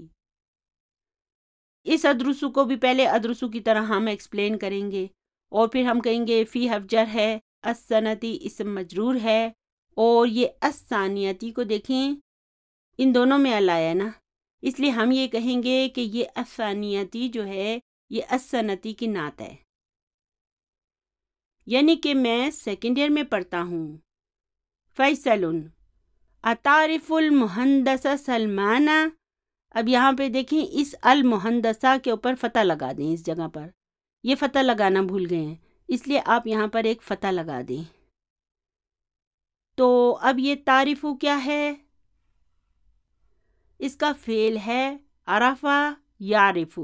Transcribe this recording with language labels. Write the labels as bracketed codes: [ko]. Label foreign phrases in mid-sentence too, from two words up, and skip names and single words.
[ur] اس ادرسو کو بھی پہلے ادرسو کی طرح ہم ایکسپلین کریں گے، اور پھر ہم کہیں گے فی حرف جر ہے، السنتی اسم مجرور ہے، اور یہ الثانیتی کو دیکھیں ان دونوں میں ال آیا نا، اس لیے ہم یہ کہیں گے کہ یہ الثانیتی جو ہے یہ السنتی کی نعت ہے، یعنی کہ میں [en] second year [ur] میں پڑھتا ہوں۔ [ar] فیصل اتعرف المہندس سلمانہ۔ [ur] اب یہاں پہ دیکھیں اس المہندسہ کے اوپر فتح لگا دیں، اس جگہ پر یہ فتح لگانا بھول گئے ہیں، اس لیے آپ یہاں پر ایک فتح لگا دیں۔ تو اب یہ تعریفو کیا ہے، اس کا فعل ہے عرفہ یعرفو۔